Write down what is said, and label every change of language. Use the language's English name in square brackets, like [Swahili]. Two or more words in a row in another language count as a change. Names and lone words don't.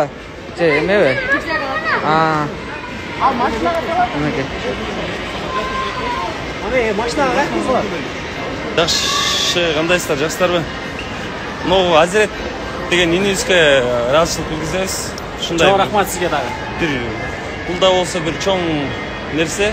[Kyrgyz] Же эмеби? Al maçlara devam. Мынакей. Аны машинага кайткызылат. Жакшы, кандайсыздар? Жакшысыздарбы? Могу Азирет деген инибизге ыраазычылык билгизебиз. Ушундай. Чоң рахмат сизге дагы. Бир бул да болсо бир чоң нерсе.